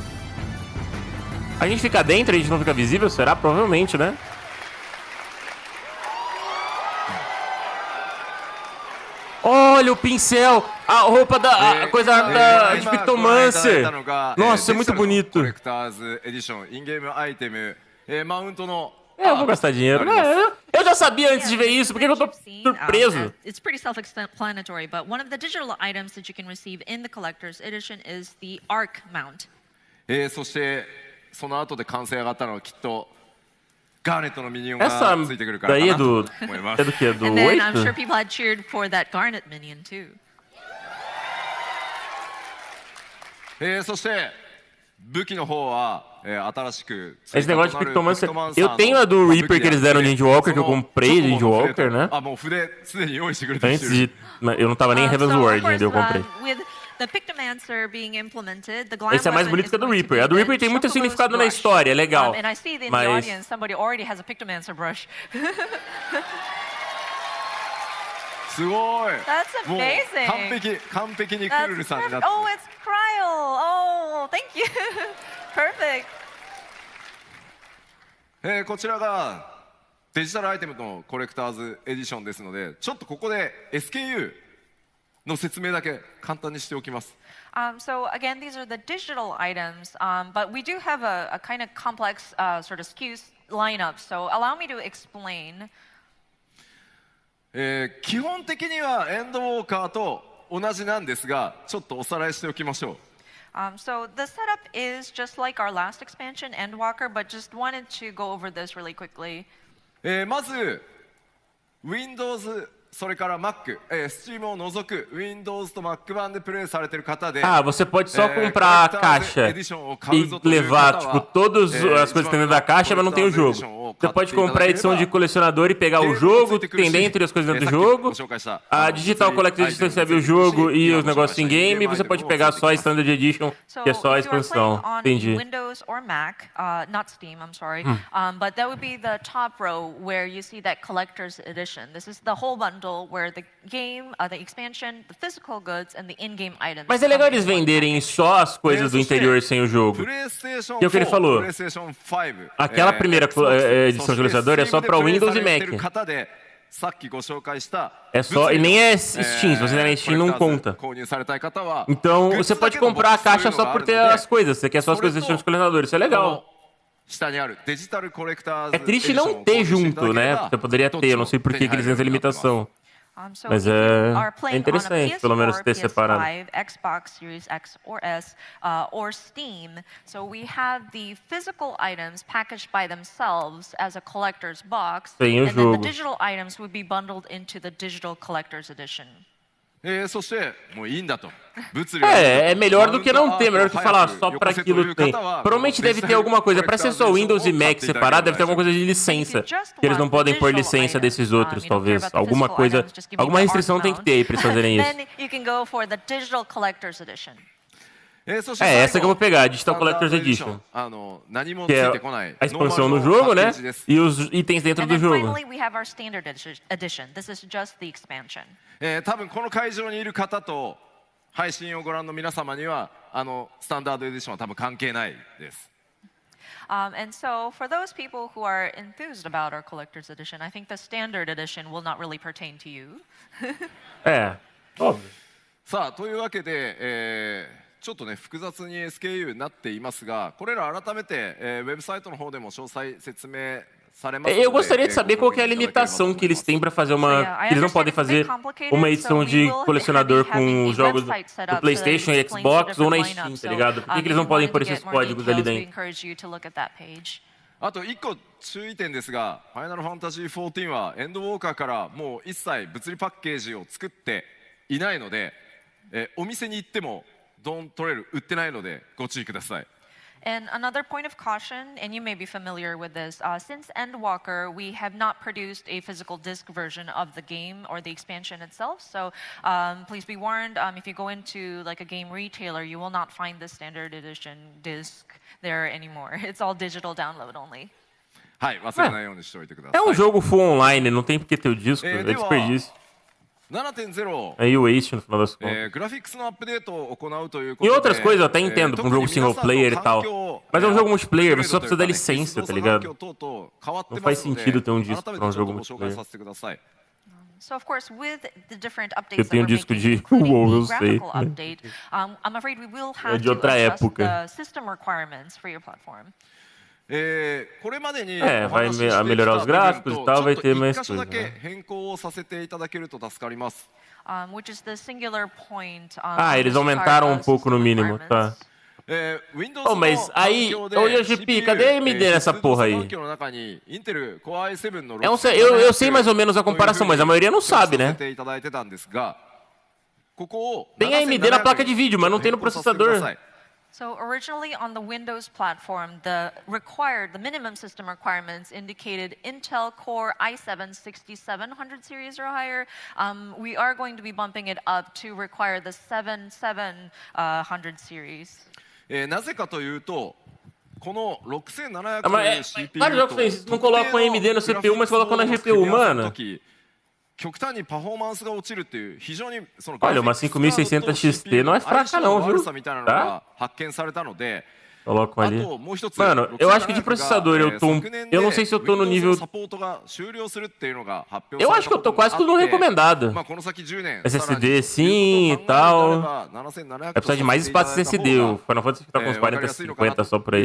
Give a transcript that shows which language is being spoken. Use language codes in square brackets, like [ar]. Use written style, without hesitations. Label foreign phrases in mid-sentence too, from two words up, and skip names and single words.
[pt] A gente fica dentro e a gente não fica visível? Será? Provavelmente, né? Olha o pincel! A roupa da... a coisa de Pictomancer! Nossa, é muito bonito! [ja] コレクターズエディションインゲームアイテムマウントの [pt] Eu vou gastar dinheiro. Eu já sabia antes de ver isso, por que eu tô surpreso? [en] It's pretty self-explanatory, but one of the digital items that you can receive in the collector's edition is the arc mount. [ja] そしてその後で完成上がったのはきっとガーネットのミニオンが [pt] Essa [ja] ついてくるからか [pt] daí é [ja] なと [pt] do... [ja] 思います [pt] é do que? Do [en] And then I'm sure 8? people had cheered for that Garnet minion too. [ja] そして武器の方は新しく [pt] Esse negócio de Pictomancer... Eu tenho a do Reaper que eles deram de Endwalker, que eu comprei de Endwalker, né? [ja] もう筆すでに用意してくれて [pt] Antes de... Eu não tava nem em [en] So, Heaven's of Word course, [pt] ainda, eu comprei. [en] with the Pictomancer being implemented, the glam [pt] Esse é mais [en] weapon [pt] bonito [en] is [pt] que a do [en] going to [pt] Reaper. [en] be [pt] A do [en] the [pt] Reaper tem muito [en] Chocobo's [pt] significado na [en] brush. [pt] história, é legal. [en] And I see in the [pt] Mas... [en] audience somebody already has a Pictomancer brush. [ja] すごい [en] That's [ja] もう [en] amazing. [ja] 完璧にク [en] That's [ja] ルルさんにな [en] perfect. [ja] って [en] Oh, it's Cryo. Oh, thank you. Perfect. [ja] こちらがデジタルアイテムのコレクターズエディションですのでちょっとここで SKU の説明だけ簡単にしておきます [en] So again, these are the digital items, but we do have a kind of complex sort of SKUs lineup. So allow me to explain. [ja] 基本的にはエンドウォーカーと同じなんですがちょっとおさらいしておきましょう [en] So the setup is just like our last expansion, Endwalker, but just wanted to go over this really quickly. [ja] まず Windows それから Mac、Steam を除く Windows と Mac 版でプレイされている方で [pt] Ah, você pode só comprar a caixa e levar, tipo, todas as coisas que tem dentro da caixa, mas não tem o jogo. Você pode comprar a edição de colecionador e pegar o jogo que tem dentro e as coisas dentro do jogo. A Digital Collector's Edition recebe o jogo e os negócios em game, e você pode pegar só a Standard Edition, que é só a [en] if you are [pt] expansão. [en] playing on [pt] Entendi. [en] Windows or Mac, not Steam, I'm sorry, but that would be the top row where you see that collector's edition. This is the whole bundle where the game, the expansion, the physical goods, and the in-game items. [pt] Mas é legal [en] come [pt] eles [en] in one [pt] venderem [en] package. [pt] só as coisas do interior sem o jogo. Que é o que ele falou. Aquela primeira edição de colecionador é só pra Windows e Mac. É só, e nem é Steam, se você der na Steam não conta. Então você pode comprar a caixa só por ter as coisas, você quer só as coisas dos colecionadores, isso é legal. É triste não ter junto, né? Você poderia ter, eu não sei por que eles têm essa limitação. Mas é interessante, pelo menos ter separado. [en] Xbox Series X or S, or Steam. So we have the physical items packaged by themselves as a collector's box, [pt] Tem o [en] and then the [pt] jogo. [en] digital items would be bundled into the digital collector's edition. [ja] そしてもういいんだと [pt] É melhor do que não ter, melhor do que falar só pra aquilo tem. Provavelmente deve ter alguma coisa, pra ser só Windows e Mac separado, deve ter alguma coisa de licença. Que eles não podem pôr licença desses outros, talvez. Alguma coisa, alguma restrição tem que ter aí pra eles fazerem isso. [en] Then you can go for the digital collector's edition. [pt] Essa que eu vou pegar, Digital Collector's Edition. Que é a expansão no jogo, né? E os itens dentro [en] And [pt] do [en] then [pt] jogo. [en] finally we have our standard edition. This is just the expansion. [ja] 多分この会場にいる方と配信をご覧の皆様にはスタンダードエディションは多分関係ないです。 [en] And so for those people who are enthused about our collector's edition, I think the standard edition will not really pertain to you. [pt] óbvio. [ja] さあというわけで、ちょっとね複雑に SKU になっていますが、これら改めて、ウェブサイトの方でも詳細説明 [pt] Eu gostaria de saber qual que é a limitação que eles têm para fazer uma... Eles não podem fazer uma edição de colecionador com os jogos do PlayStation e Xbox ou na Steam, tá ligado? Por que eles não podem pôr esses códigos ali dentro? [ja] あと1個注意点ですが、ファイナルファンタジー14はエンドウォーカーからもう一切物理パッケージを作っていないので、お店に行ってもDawntrail売ってないのでご注意ください。 [en] And another point of caution, and you may be familiar with this, since Endwalker, we have not produced a physical disc version of the game or the expansion itself. So please be warned, if you go into like a game retailer, you will not find the standard edition disc there anymore. It's all digital download only. [ja] はい、忘れないようにしておいてください。 [pt] É um jogo [en] full online, [pt] não tem porque ter o disco, é desperdício. 7.0 É waste no final das contas. E outras coisas eu até entendo, pra um jogo single player e tal. Mas é um jogo multiplayer, você só precisa da licença, tá ligado? Não faz sentido ter um disco pra um jogo multiplayer. [en] So of course, with the different updates [pt] Eu tenho um disco de WoW, eu sei. [en] I'm afraid we will have [pt] de [en] to [pt] outra [en] adjust [pt] época. [en] the system requirements for your platform. [ja] これまでに [pt] vai melhorar os gráficos e tal, vai ter mais coisa, [ja] だけ変更をさせていただけると助かります。 [en] Which is the singular point. [pt] Eles aumentaram pouco no mínimo, tá? Oh, mas aí, ô Yoshi-p, cadê a AMD nessa porra aí? Eu sei mais ou menos a comparação, mas a maioria não sabe, né? Tem AMD na placa de vídeo, mas não tem no processador. [en] So originally on the Windows platform, the minimum system requirements indicated Intel Core i7 6700 series or higher. We are going to be bumping it up to require the 7700 series. [ja] なぜかというと、この6700 [pt] Vários jogos têm isso, não colocam AMD no CPU, mas colocam na GPU, mano. [ja] 極端にパフォーマンスが落ちるっていう非常にその [pt] Olha, uma 5600 XT não é fraca não, viu? [ja] みたいなのが発見されたので [pt] Colocam ali. Mano, eu acho que de processador eu não sei se eu tô no nível... Eu acho que eu tô quase tudo no recomendado. SSD sim e tal. Vai precisar de mais espaço SSD. O Final Fantasy tá com uns 40, 50 só por aí.